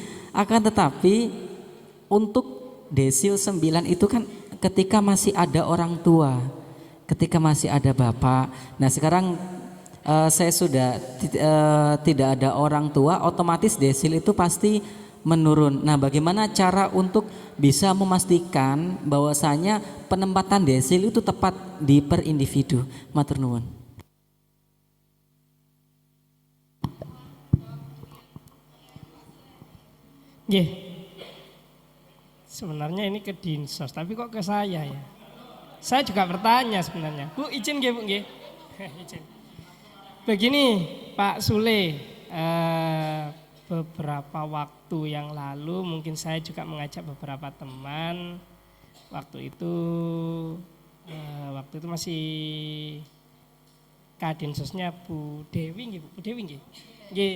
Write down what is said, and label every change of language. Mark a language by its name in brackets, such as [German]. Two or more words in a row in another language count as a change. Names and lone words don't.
[Indonesian] Akan tetapi untuk desil 9 itu kan ketika masih ada orang tua, ketika masih ada bapak. Nah sekarang saya sudah tidak ada orang tua, otomatis desil itu pasti menurun. Nah bagaimana cara untuk bisa memastikan bahwasanya penempatan desil itu tepat di per individu? [Javanese] Matur nuwun. [Indonesian] Sebenarnya ini ke Dinsos, tapi kok ke saya ya? Saya juga bertanya sebenarnya. Bu, izin nggih, Bu nggih. Izin. Begini, Pak Sule, beberapa waktu yang lalu mungkin saya juga mengajak beberapa teman. Waktu itu masih Kadinsosnya Bu Dewi nggih, Bu Dewi nggih. Nggih.